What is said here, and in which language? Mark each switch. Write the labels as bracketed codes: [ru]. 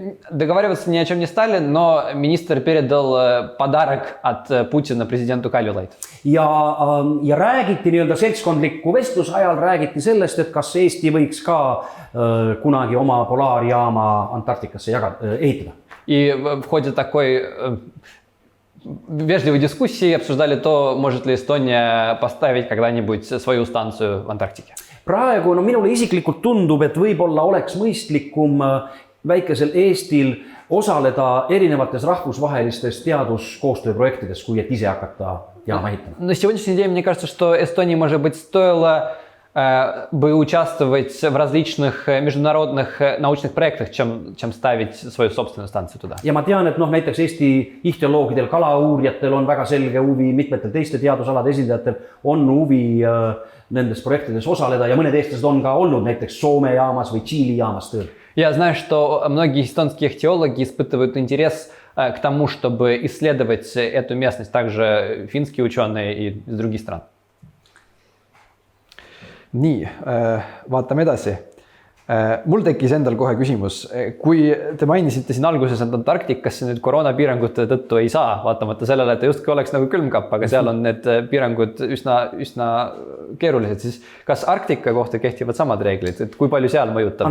[ru] Договариваться ни о чем не стали, но министр передал подарок от Путина президенту Kaljulaid. [et] Ja räägiti nii-öelda seltskondliku vestluse ajal räägiti sellest, et kas Eesti võiks ka kunagi oma polaarjaama Antarktikasse ehitada. [ru] И в ходе такой вежливой дискуссии обсуждали то, может ли Эстония поставить когда-нибудь свою станцию в Антарктике. [et] Praegu minule isiklikult tundub, et võib-olla oleks mõistlikum väikesel Eestil osaleda erinevates rahvusvahelistes teaduskoostööprojektides, kui et ise hakata jaama ehitama. [ru] На сегодняшний день мне кажется, что Эстонии, может быть, стоило бы участвовать в различных международных научных проектах, чем ставить свою собственную станцию туда. [et] Ja ma tean, et näiteks Eesti ihtioloogidel, kalauurijatel on väga selge huvi, mitmetel teiste teadusalade esindajatel on huvi nendes projektides osaleda ja mõned eestlased on ka olnud näiteks Soome jaamas või Tšiili jaamas tööl. [ru] Я знаю, что многие эстонские ихтиологи испытывают интерес к тому, чтобы исследовать эту местность, также финские ученые и из других стран. [et] Nii, vaatame edasi. Mul tekkis endal kohe küsimus, kui te mainisite siin alguses, et Antarktikasse nüüd koroonapiirangute tõttu ei saa, vaatamata sellele, et justkui oleks nagu külmkapp, aga seal on need piirangud üsna keerulised, siis kas Arktika kohta kehtivad samad reeglid, et kui palju seal mõjutab?